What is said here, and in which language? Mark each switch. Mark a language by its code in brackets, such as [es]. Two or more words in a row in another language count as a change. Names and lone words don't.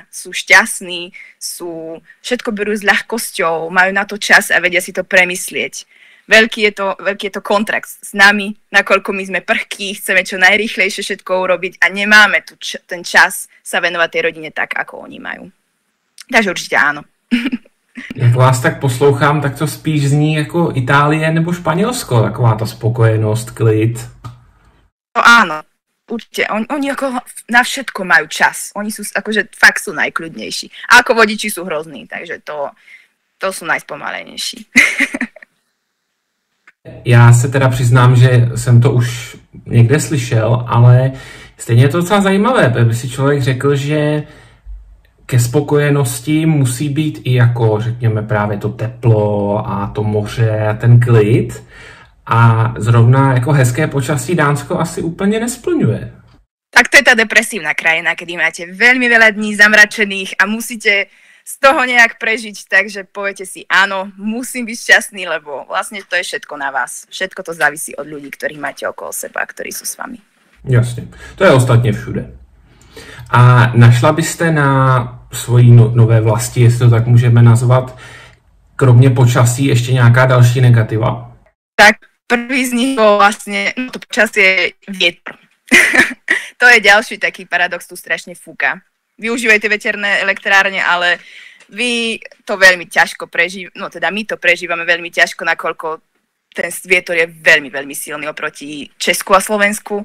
[sk] Sú šťastní, všetko berú s ľahkosťou, majú na to čas a vedia si to premyslieť. Veľký je to kontrakt s nami, nakoľko my sme prchkí, chceme čo najrýchlejšie všetko urobiť a nemáme ten čas sa venovať tej rodine tak, ako oni majú. Takže určitě áno. [cs] Jak vás tak poslouchám, tak to spíš zní jako Itálie nebo Španělsko, taková ta spokojenost, klid. [sk] No áno, určite. Oni ako na všetko majú čas. Oni sú akože fakt sú najkľudnejší. A ako vodiči sú hrozní, takže to sú najspomalenejší. [cs] Já se teda přiznám, že jsem to už někde slyšel, ale stejně je to docela zajímavé, aby si člověk řekl, že ke spokojenosti musí být i jako, řekněme, právě to teplo a to moře a ten klid. A zrovna jako hezké počasí Dánsko asi úplně nesplňuje. [sk] Tak to je tá depresívna krajina, kedy máte veľmi veľa dní zamračených a musíte z toho nejak prežiť, takže poviete si, áno, musím byť šťastný, lebo vlastne to je všetko na vás. Všetko to závisí od ľudí, ktorých máte okolo seba, ktorí sú s vami. [cs] Jasně, to je ostatně všude. A našla byste na svojí nové vlasti, jestli to tak můžeme nazvat, kromě počasí ještě nějaká další negativa? [sk] Tak prvý z nich bol vlastne, no to počasie vietor. To je ďalší taký paradox, tu strašne fúka. Využívajte veterné elektrárne, ale vy to veľmi ťažko prežívate, no teda my to prežívame veľmi ťažko, nakoľko ten vietor je veľmi, veľmi silný oproti Česku a Slovensku.